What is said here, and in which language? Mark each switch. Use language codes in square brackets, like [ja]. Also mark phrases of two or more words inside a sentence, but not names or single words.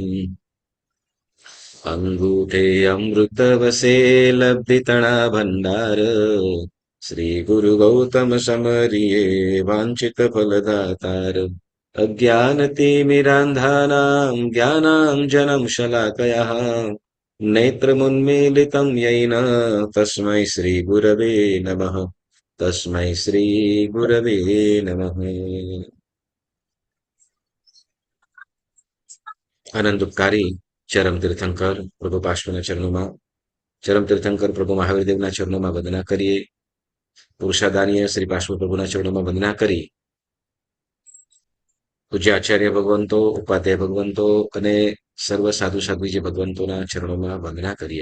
[gu] અંગૂઠે અમૃતવસે લબ્ધિતણા ભંડાર શ્રી ગુરુ ગૌતમ સમરિયે વાંછિત ફલદાતાર. [sa] અજ્ઞાનતિમિરાંધાનાં જ્ઞાનાંજनं શલાકયઃ નેત્રमुन्मीलितं येन तस्मै श्रीगुरवे नमः. तस्मै श्रीगुरवे नमः. [gu] આનંદકારી ચરમ તીર્થંકર પ્રભુ પાર્શ્વના ચરણોમાં, ચરમ તીર્થંકર પ્રભુ મહાવીરદેવના ચરણોમાં વંદના કરીએ. પુરુષાદાનીય શ્રી પાર્શ્વ પ્રભુના ચરણોમાં વંદના કરી પૂજ્ય આચાર્ય ભગવંતો, ઉપાધ્યાય ભગવંતો અને સર્વ સાધુ સાધ્વી ભગવંતોના ચરણોમાં વંદના કરીએ.